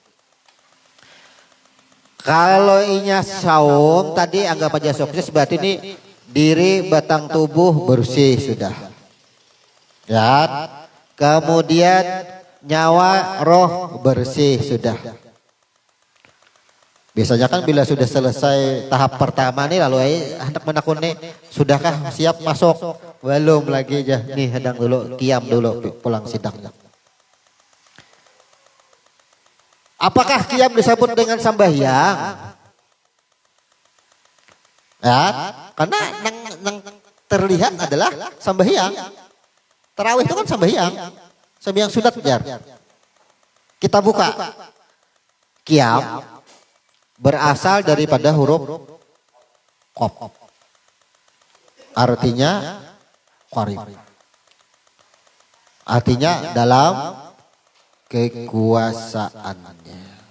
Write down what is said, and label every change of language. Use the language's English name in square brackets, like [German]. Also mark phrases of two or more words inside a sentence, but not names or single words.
[Banjar] Kalau inya saum tadi anggap aja sukses, berarti ini diri batang tubuh bersih sudah. Ya. Kemudian nyawa roh bersih sudah. Biasanya kan bila sudah selesai tahap pertama nih lalu hendak menakun nih, sudahkah siap masuk? Belum lagi aja. Nih hedang dulu, kiam dulu pulang sidangnya. Apakah kiam disebut dengan sambahyang? Ya, karena yang terlihat adalah sambahyang. Tarawih itu kan sambahyang. Sambahyang sunat jar. Kita buka. Kiam berasal daripada huruf qaf. Artinya qarib. Artinya dalam kekuasaannya.